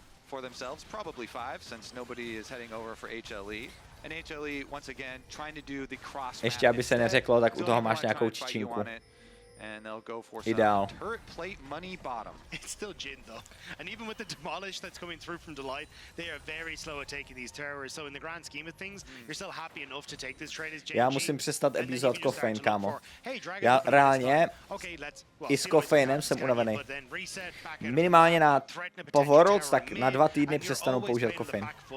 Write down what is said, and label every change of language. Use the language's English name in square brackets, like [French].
[English] For themselves, probably 5, since nobody is heading over for HLE. And HLE, once again, trying to do the cross. [Czech] Ještě aby se neřeklo, tak u toho máš nějakou čičinku. [English] And they'll go for [Czech] Ideál. [English] some turret plate money bottom. It's still Jin though. And even with the demolish that's coming through from Delight, they are very slow at taking these towers. So in the grand scheme of things, you're still happy enough to take this trade as JG. [Czech] Já musím přestat epizod kofein, kámo. Já reálně i s kofeinem jsem unavený. Minimálně po Worlds, tak na 2 týdny přestanu používat kofein.